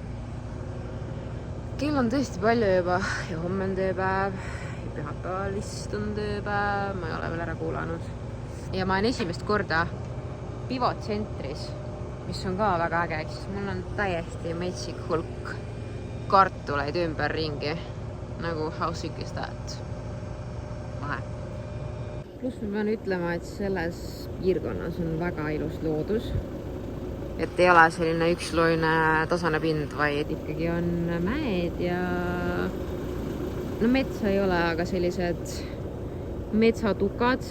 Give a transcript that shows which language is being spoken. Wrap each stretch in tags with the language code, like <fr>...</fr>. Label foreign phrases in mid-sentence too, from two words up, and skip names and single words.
<et>Kell on tõesti palju juba ja homme on tööpäev ja pühapäeval vist on tööpäev, ma ei ole veel ära kuulanud. Ja ma olen esimest korda pivotsentris, mis on ka väga äge, ehk siis mul on täiesti metsik hulk kartuleid ümber ringi.</et> <en>Nagu how sick is that?</en> <et>Vahe. Pluss ma pean ütlema, et selles piirkonnas on väga ilus loodus. Et ei ole selline üksloine tasane pind, vaid ikkagi on mäed ja no metsa ei ole, aga sellised metsatukad.</et>